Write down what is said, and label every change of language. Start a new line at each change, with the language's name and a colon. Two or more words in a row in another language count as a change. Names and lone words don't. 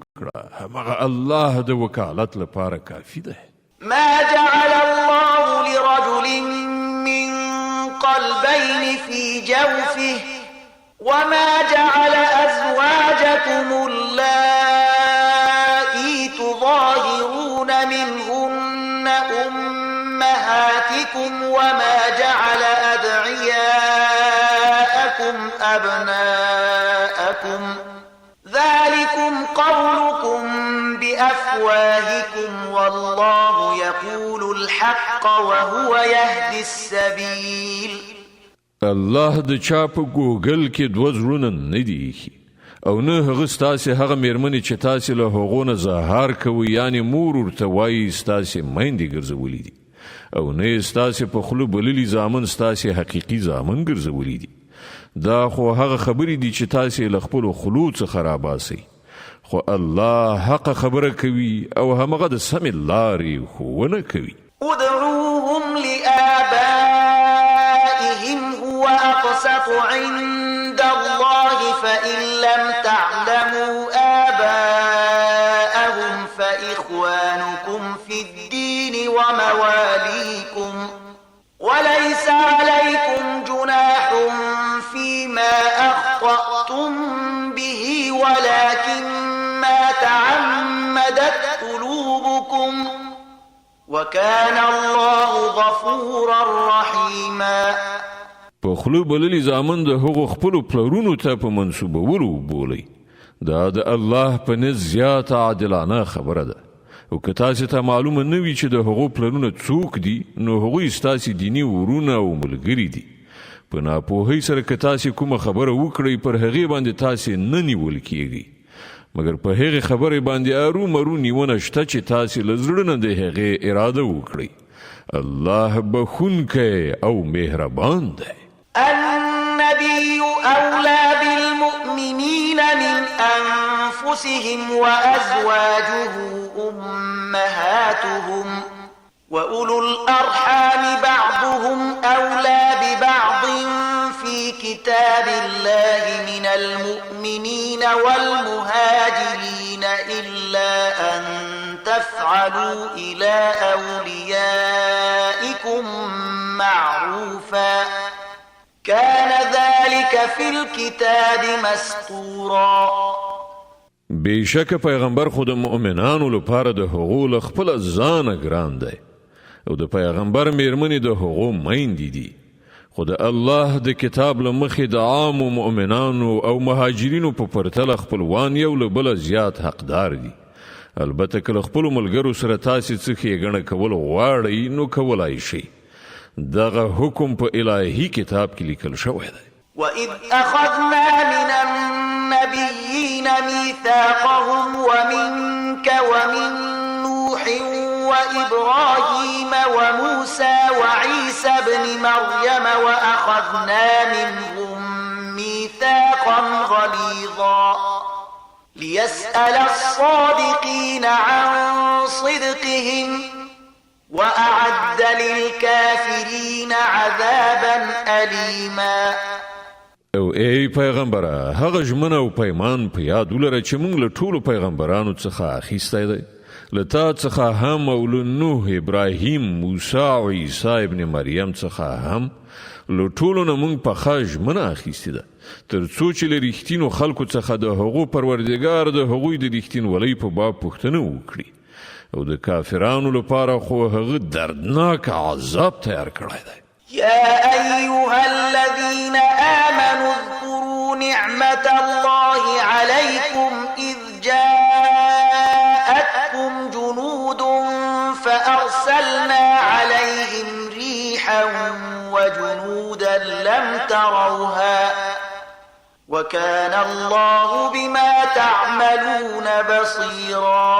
Pashto: وکړه همغه الله د وکالت لپاره کافي دی.
Arabic: ما جعل الله لرجل من قلبين في جوفه وما جعل أزواجكم اللائي تظاهرون منهن أمهاتكم وما جعل أدعياءكم أبناءكم ذلكم قولكم بأفواهكم والله يقول الحق وهو يهدي السبيل.
Pashto: الله د چا په ګوګل کې دوه زړونه نه دي ایښي او نه هغه ستاسې هغه مېرمنې چې تاسې له هغو نه زهار کوئ یعنې مور ورته وایي ستاسې میندې ګرځولي دي او نه یې ستاسې په خوله بللي زامن ستاسې حقیقي زامن ګرځولي دي. دا خو هغه خبرې دي چې تاسې له خپلو خولو څخه راباسئ، خو الله حق خبره کوي او همغه د سمې لارې ښوونه کوي.
Arabic: ادعوهم لآبائهم هو أقسط عند الله فإن لم تعلموا آباءهم فإخوانكم في الدين ومواليكم وليس عليكم جناح فيما أخطأتم به ولكن ما تعمدت قلوبكم وكان الله غفورا رحيما.
Pashto: په خوله بللي زامن د هغو خپلو پلرونو ته په منسوبولو بولئ. دا د الله په نزد زیاته عادلانه خبره ده او که تاسې ته معلومه نه وي چې د هغو پلرونه څوک دي نو هغوی ستاسې دیني ورونه او ملګري دي. په ناپوهۍ سره که تاسې کومه خبره وکړئ پر هغې باندې تاسې نه نیول کیږئ مګر په هغې خبرې باندې ارومرو نیونه شته چې تاسې له زړه نه د هغې اراده وکړئ. الله بخونکی او مهربان دی.
Arabic: النبي أولى بالمؤمنين من أنفسهم وأزواجه أمهاتهم وأولو الأرحام بعضهم أولى ببعض في كتاب الله من المؤمنين والمهاجرين إلا أن تفعلوا إلى أوليائكم معروفا كان ذلك في الكتاب مسطورا.
Pashto: بیشک پیغمبر خود مؤمنانو لپاره د هغو له خپله ځانه ګران دی او د پیغمبر مېرمنې د هغو میندې دي، خو د الله د کتاب له مخې د عامو مؤمنانو او مهاجرینو په پرتله خپلوان یو له بله زیات حقدار دي. البته که له خپلو ملګرو سره تاسې څه ښېګڼه کول غواړئ نو کولای شئ. دغه حکم په الهي کتاب کې لیکل شوی دی.
Arabic: وَإِذْ أَخَذْنَا مِنَ النَّبِيِّينَ مِيثَاقَهُمْ وَمِنْكَ وَمِنْ نُوحٍ وَإِبْرَاهِيمَ وَمُوسَى وَعِيسَى ابْنِ مَرْيَمَ وَأَخَذْنَا مِنْهُمْ مِيثَاقًا غَلِيظًا لِيَسْأَلَ الصَّادِقِينَ عَنْ صِدْقِهِمْ وَأَعَدَّ لِلْكَافِرِينَ عَذَابًا أَلِيمًا.
Pashto: او ای پیغمبره هغه ژمنه او پیمان په یاد ولره چې موږ له ټولو پیغمبرانو څخه اخیستی دی. له تا څخه هم او له نوح، ابراهیم، موسی او عیسی ابن مریم څخه هم له ټولو نه موږ پخه ژمنه اخیستې ده تر څو چې له رښتینو خلکو څخه د هغو پروردګار د هغوی د رښتینولۍ په باب پوښتنه وکړي او د کافرانو لپاره خو هغه دردناک عذاب تیار کړی دی.
Arabic: يا أيها الذين آمنوا اذكروا نعمة الله عليكم إذ جاءتكم جنود فأرسلنا عليهم ريحا وجنودا لم تروها وكان الله بما تعملون بصيرا.